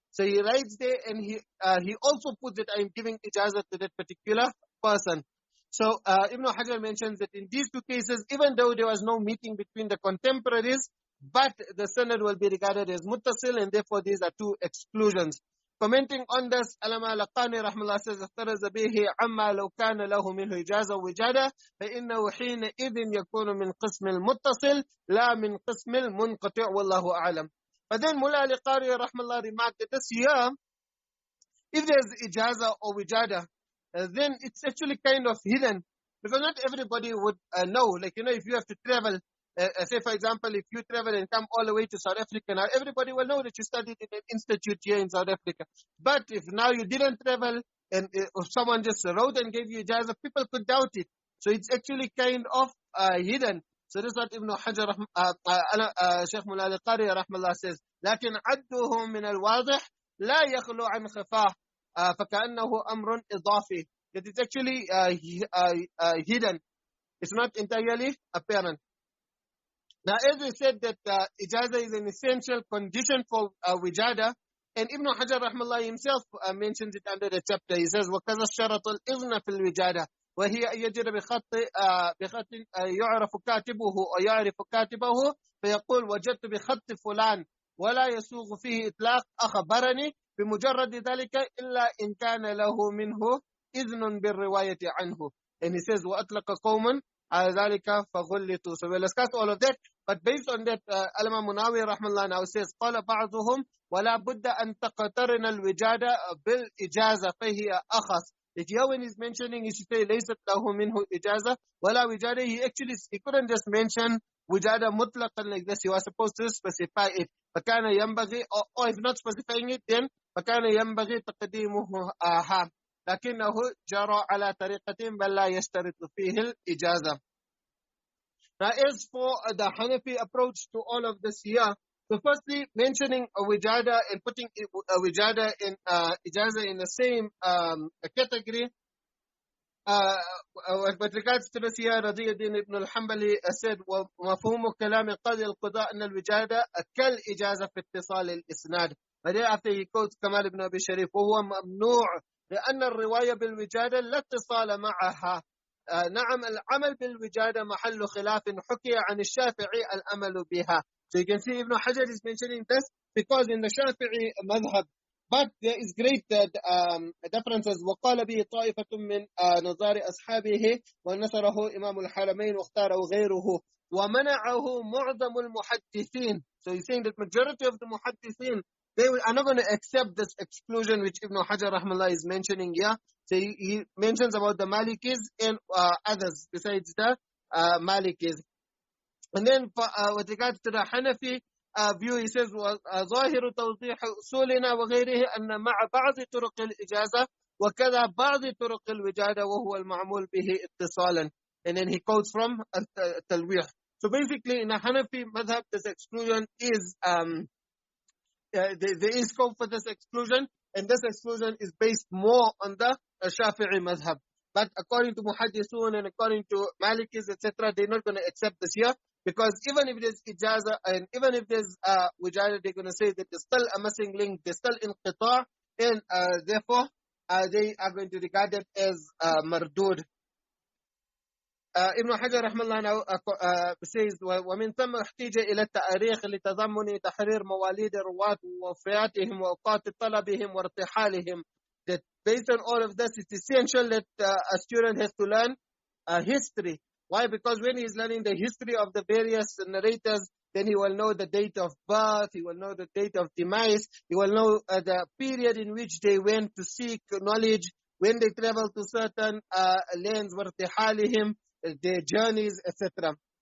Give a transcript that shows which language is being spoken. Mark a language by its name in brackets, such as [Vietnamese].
[English] So he writes there and he also puts that I am giving ijazah to that particular person. So Ibn Hajar mentions that in these two cases, even though there was no meeting between the contemporaries, but the sanad will be regarded as muttasil, and therefore these are two exclusions. Commenting on this, Alama Laqani rahmallah says, [Arabic] افترز به عما لو كان له منه إجازة وجادة فإنه حينئذ يكون من قسم المتصل لا من قسم المنقطع والله أعلم. [English] But then Mullah Al-Qari rahmallah remarked that this year, if there's ijazah or wijada, then it's actually kind of hidden, because not everybody would know. Like, if you have to travel, say for example, if you travel and come all the way to South Africa, now everybody will know that you studied in an institute here in South Africa. But if now you didn't travel, and if someone just wrote and gave you ijazah, people could doubt it. So it's actually kind of hidden. So this is what Ibn Hajar, Shaykh Mullah Al-Qari rahmallah says, [Arabic] لكن عده من الواضح لا يخلو عن خفاه فكأنه أمر إضافي. [English] That it's actually hidden. It's not entirely apparent. Now, as we said that ijazah is an essential condition for wijada, and Ibn Hajar rahmallah himself mentions it under the chapter. He says, [Arabic] وَكَذَا الشَّرَطُ الْإِذْنَ فِي الْوِجَادَةِ وهي أن يجر بخط يعرف كاتبه ويعرف كاتبه فيقول وجدت بخط فلان ولا يسوغ فيه إطلاق أخبرني بمجرد ذلك إلا إن كان له منه إذن بالرواية عنه. [English] And he says [Arabic] وأطلق قوم على ذلك فغلطوا. [English] So we'll discuss all of that, but based on that, Alama Munawi rahmallah now says [Arabic] قال بعضهم ولا بد أن تقترن الوجادة بالإجازة فهي أخص. [English] That here when he's mentioning, he should say [Arabic] ليست له منه إجازة ولا وجادة. [English] He couldn't just mention [Arabic] وجادة مطلقا [English] like this. He was supposed to specify it. [Arabic] فكان ينبغي, [English] or if not specifying it, then [Arabic] فكان ينبغي تقديمه لكنه جرى على طريقة بل لا يشترط فيه الإجازة. [English] Now as for the Hanafi approach to all of this here, so firstly mentioning a wijada and putting a wijada and ijazah in the same category, with regards to this here, Radiyuddin ibn al-Hanbali said, [Arabic] وَمَفْهُومُ كَلَامِ قَاضِي الْقُضَاءِ أَنَّ الْوِجَادَةَ كَالْإِجَازَةِ فِي اتصال الإسناد. [English] But then after he quotes Kamal ibn Abi Sharif, [Arabic] وهو ممنوع لأن الرواية بالوجادة لا اتصال معها. نعم العمل بالوجادة محل خلاف حكي عن الشافعي الأمل بها. [English] So you can see Ibn Hajar is mentioning this because in the Shafi'i madhab, but there is great differences. [Arabic] وقال به طائفة من نظار أصحابه ونصره إمام الحرمين واختاره غيره ومنعه معظم المحدثين. [English] So he's saying that majority of the muhaddithin, they are not going to accept this exclusion which Ibn Hajar rahmallah is mentioning here. So he mentions about the Malikis and others besides the Malikis. And then with regards to the Hanafi view, he says [Arabic] ظاهر توضيح أصولنا وغيره أن مع بعض طرق الإجازة وكذا بعض طرق الوجادة وهو المعمول به اتصالا. [English] And then he quotes from التلويح. So basically in the Hanafi madhab, this exclusion is there is scope for this exclusion, and this exclusion is based more on the Shafi'i madhab. But according to Muhaddithun and according to Malikis, etc., they're not going to accept this here, because even if there's Ijāzah and even if there's Wujada, they're going to say that there's still a missing link, there's still inqita', and therefore they are going to regard it as mardud. Ibn Hajar rahmallah now says [Arabic] ومن ثم احتيج إلى التاريخ لتضمن تحرير مواليد الرواة ووفياتهم وأوقات طلبهم وارتحالهم. [English] That based on all of this, it's essential that a student has to learn history. Why? Because when he's learning the history of the various narrators, then he will know the date of birth, he will know the date of demise, he will know the period in which they went to seek knowledge, when they traveled to certain lands, وارتحالهم, their journeys, etc.